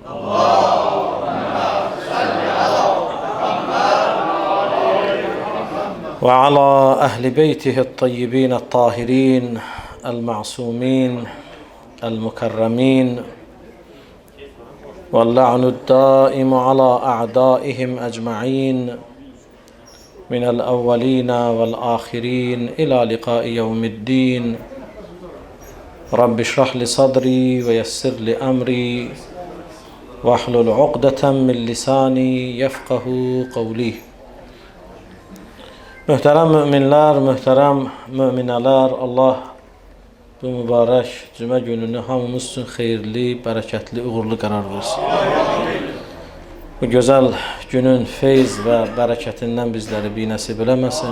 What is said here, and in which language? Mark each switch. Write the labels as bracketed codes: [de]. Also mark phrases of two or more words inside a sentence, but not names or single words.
[ar] وعلى أهل بيته الطيبين الطاهرين المعصومين المكرمين، واللعن الدائم على أعدائهم أجمعين من الأولين والآخرين إلى لقاء يوم الدين. رب اشرح لي صدري ويسر لي أمري واحلل عقدة من لساني يفقهوا قولي. [az] Möhtərəm müminlər, möhtərəm müminələr, Allah bu mübarək cümə gününü hamımız üçün xeyirli, bərəkətli, uğurlu qərar versin. Bu gözəl günün feyz və bərəkətindən bizləri binəsib eləməsin.